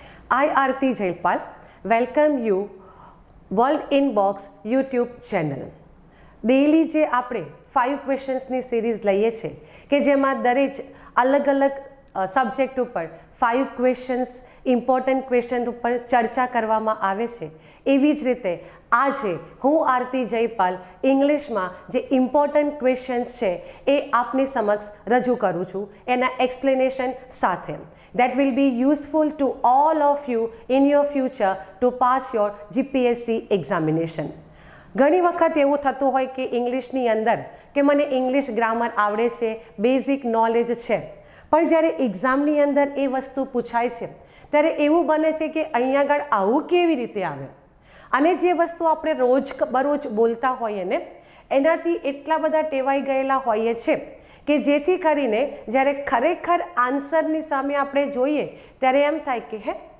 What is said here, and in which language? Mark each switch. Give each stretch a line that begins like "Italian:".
English: I, Aarti Jaipal, welcome you world inbox YouTube channel.
Gujarati: Daily જે આપણે 5 ક્વેશ્ચન્સની series લઈએ છીએ કે જેમાં દરેક અલગ અલગ સબ્જેક્ટ ઉપર 5 ક્વેશ્ચન્સ ઇમ્પોર્ટન્ટ ક્વેશ્ચન ઉપર ચર્ચા કરવામાં આવે છે, એવી જ રીતે આજે હું આરતી જયપાલ ઇંગ્લિશમાં જે ઇમ્પોર્ટન્ટ ક્વેશ્ચન્સ છે એ આપની સમક્ષ રજૂ કરું છું એના એક્સપ્લેનેશન સાથે.
English: That will be useful to all of you in your future to pass your GPSC examination.
Gujarati: ઘણી વખત એવું થતું હોય કે ઇંગ્લિશની અંદર કે મને ઇંગ્લિશ ગ્રામર આવડે છે, બેઝિક નોલેજ છે, પણ જ્યારે એક્ઝામની અંદર એ વસ્તુ પૂછાય છે ત્યારે એવું બને છે કે અહીંયા આગળ આવું કેવી રીતે આવે, અને જે વસ્તુ આપણે રોજ બરોજ બોલતા હોઈએ ને એનાથી એટલા બધા ટેવાઈ ગયેલા હોઈએ છે કે જેથી કરીને જ્યારે ખરેખર આન્સરની સામે આપણે જોઈએ ત્યારે એમ થાય કે હે